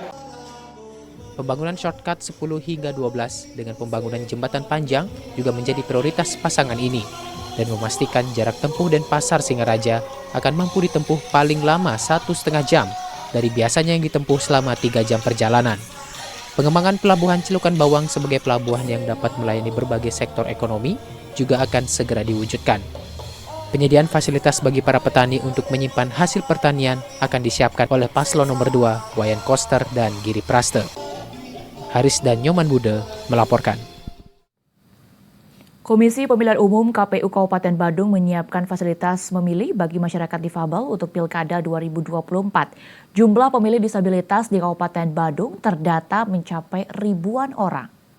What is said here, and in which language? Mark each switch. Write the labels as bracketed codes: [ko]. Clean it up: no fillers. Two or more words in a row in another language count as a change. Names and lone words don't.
[id] Pembangunan shortcut 10 hingga 12 dengan pembangunan jembatan panjang juga menjadi prioritas pasangan ini dan memastikan jarak tempuh dan pasar Singaraja akan mampu ditempuh paling lama 1,5 jam dari biasanya yang ditempuh selama 3 jam perjalanan. Pengembangan pelabuhan Celukan Bawang sebagai pelabuhan yang dapat melayani berbagai sektor ekonomi juga akan segera diwujudkan. Penyediaan fasilitas bagi para petani untuk menyimpan hasil pertanian akan disiapkan oleh paslon nomor 2, Wayan Koster dan Giri Praste. Haris dan Nyoman Bude melaporkan. Komisi Pemilihan Umum KPU Kabupaten Badung menyiapkan fasilitas memilih bagi masyarakat difabel untuk Pilkada 2024. Jumlah pemilih disabilitas di Kabupaten Badung terdata mencapai ribuan orang.